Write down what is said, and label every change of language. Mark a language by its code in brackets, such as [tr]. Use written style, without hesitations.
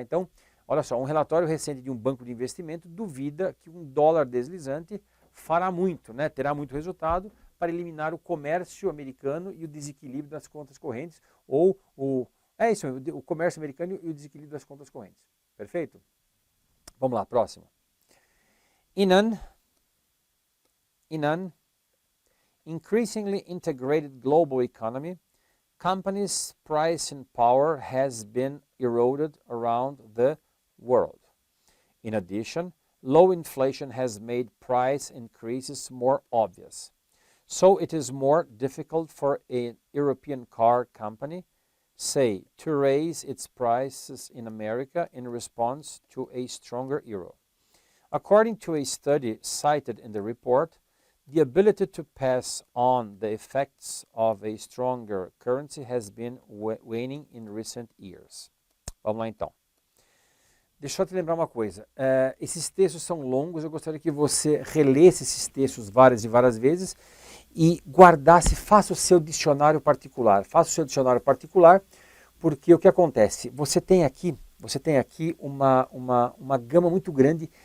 [pt] Então, olha só, um relatório recente de um banco de investimento duvida que um dólar deslizante fará muito, né? Terá muito resultado para eliminar o comércio americano e o desequilíbrio das contas correntes, ou o comércio americano e o desequilíbrio das contas correntes. Perfeito? Vamos lá, próximo. [en] In an increasingly integrated global economy, companies' pricing power has been eroded around the world. In addition, low inflation has made price increases more obvious. So it is more difficult for a European car company, say, to raise its prices in America in response to a stronger euro. According to a study cited in the report, the ability to pass on the effects of a stronger currency has been waning in recent years. [pt] Vamos lá então. Deixa eu te lembrar uma coisa. Esses textos são longos, eu gostaria que você relesse esses textos várias e várias vezes e guardasse, faça o seu dicionário particular. Faça o seu dicionário particular, porque o que acontece? Você tem aqui uma gama muito grande.